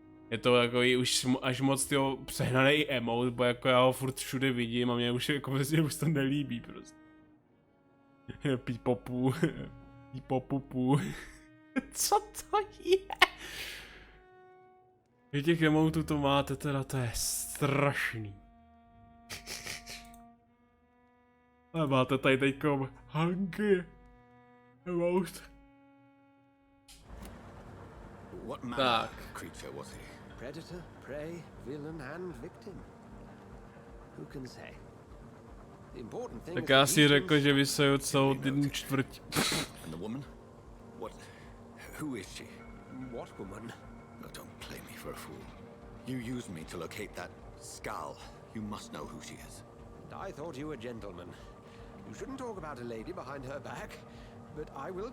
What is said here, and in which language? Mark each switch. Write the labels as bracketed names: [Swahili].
[Czech] Je to takový už až moc tyho přehnaný emote, bo jako já ho furt všude vidím a mě už jako vlastně už to nelíbí prostě. Pípopu. Pípopupu. Co to je? Vy těch emotů to máte teda, to je strašný. Ale máte tady teďkom hanky. Emote. [English] What manner creature was he? Predator, prey, villain and victim. Who can say? The important thing [Czech] Tak já si řekl, že vysejou celou jednu čtvrť. [English] And the woman? What? Who is she? What woman? No, don't play me for a fool. You used me to locate that skull. You must know who she is. I thought you a gentleman. You shouldn't talk about a lady behind her back, but I will.